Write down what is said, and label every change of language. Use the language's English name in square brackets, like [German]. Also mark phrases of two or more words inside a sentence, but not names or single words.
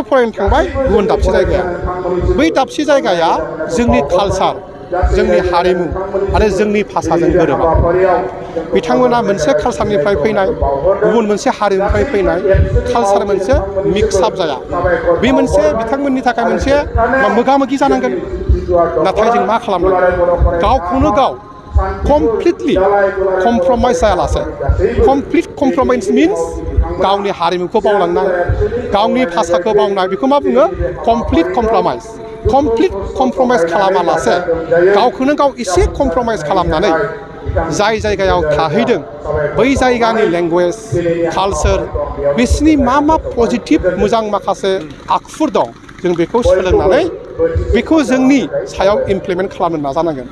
[Bodo] फरायनो थांबाय गुबुन दाबसे जायगायाव बै दाबसे जायगाया जोंनि कालचार जोंनि हारिमु आरो जोंनि भाषाजों गोरोबा बिथांमोना मोनसे कालचारनिफ्राय फैनाय गुबुन मोनसे हारिमुनिफ्राय फैनाय कालचार मोनसे मिक्सआप जाया बे मोनसे बिथांमोननि थाखाय मोनसे मोगा मोगि जानांगोन नाथाय जों मा खालामनांगोन गावखौनो गाव [English] completely compromise [Bodo] जायालासे [English] complete compromise means [Bodo] गावनि हारिमुखौ बावलांनाय गावनि भाषाखौ बावनाय बेखौ मा बुङो [English] complete compromise [Bodo] खालामालासे गावखौनो गाव एसे कमप्रमाइस खालामनानै जाय जायगायाव थाहैदों बै जायगानि लेंगुवेज कालचार बिसोरनि मा पजिटिभ मोजां माखासे आखुफोर दं जों बेखौ सोलोंनानै बेखौ जोंनि सायाव इमप्लिमेन्ट खालामनो नाजानांगोन।